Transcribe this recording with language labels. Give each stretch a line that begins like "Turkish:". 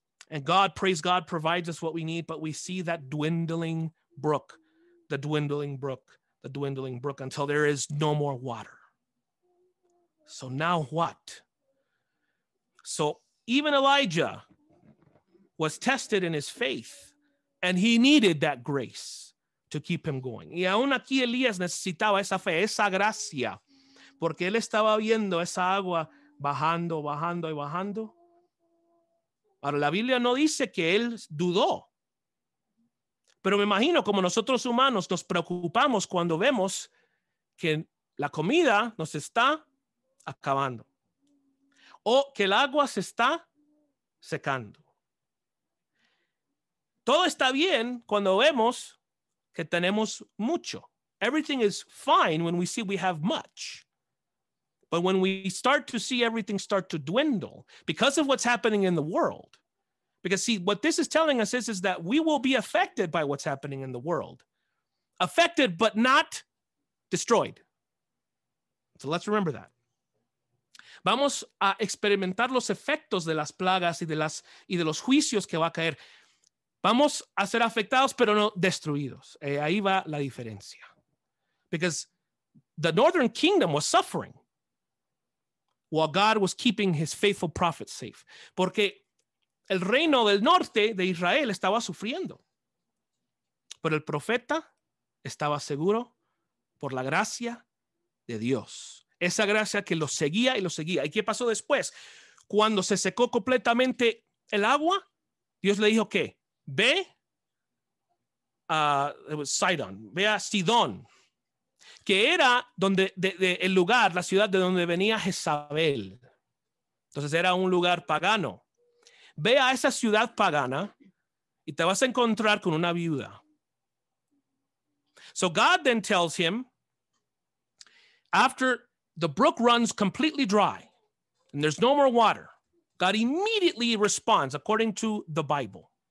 English: And God, praise God, provides us what we need, but we see that dwindling brook, the dwindling brook until there is no more water. So now what? So even Elijah was tested in his faith, and he needed that grace to keep him going.
Spanish: Y aún aquí Elías necesitaba esa fe, esa gracia, porque él estaba viendo esa agua bajando, bajando y bajando. Ahora, la Biblia no dice que él dudó, pero me imagino como nosotros humanos nos preocupamos cuando vemos que la comida nos está acabando o que el agua se está secando. Todo está bien cuando vemos que tenemos mucho.
English: Everything is fine when we see we have much. But when we start to see everything start to dwindle because of what's happening in the world, because see, what this is telling us is that we will be affected by what's happening in the world. Affected, but not destroyed. So let's remember that.
Spanish: Vamos a experimentar los efectos de las plagas y de los juicios que va a caer. Vamos a ser afectados, pero no destruidos. Ahí va la diferencia.
English: Because the northern kingdom was suffering while God was keeping his faithful prophets safe.
Spanish: Porque el reino del norte de Israel estaba sufriendo. Pero el profeta estaba seguro por la gracia de Dios. Esa gracia que los seguía y los seguía. ¿Y qué pasó después? Cuando se secó completamente el agua, Dios le dijo que ve a Sidon, ve a Sidón, que era el lugar, la ciudad de donde venía Jezabel. Entonces era un lugar pagano. Ve a esa ciudad pagana y te vas a encontrar con una viuda.
English: So God then tells him, after the brook runs completely dry and there's no more water, God immediately responds according to the Bible.